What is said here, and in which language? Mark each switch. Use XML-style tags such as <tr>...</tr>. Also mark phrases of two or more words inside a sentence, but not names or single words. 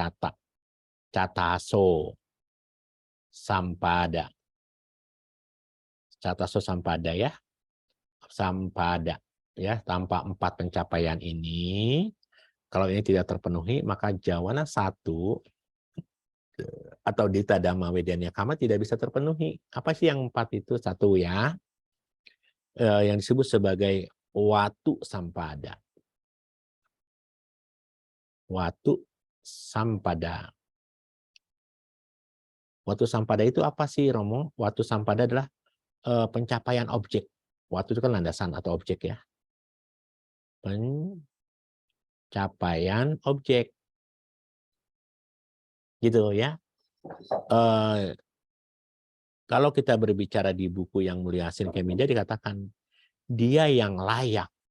<pi>cataso sampada</pi> <id>ya, sampada ya, tanpa 4 pencapaian ini, kalau ini tidak terpenuhi maka Jawana 1 atau</id> <pi>Dita Dhamma Wedania Kama</pi> <id>tidak bisa terpenuhi. Apa sih yang 4 itu? 1 ya, yang disebut sebagai</id> <pi>watu sampada. Watu sampada. Watu sampada</pi> <id>itu apa sih, Romo?</id> <pi>Watu sampada</pi> <id>adalah pencapaian objek. Watu itu kan landasan atau objek ya. Pencapaian objek. Gitu ya. Kalau kita berbicara di buku yang Mulia Hasin Keminja dikatakan dia yang layak.</id>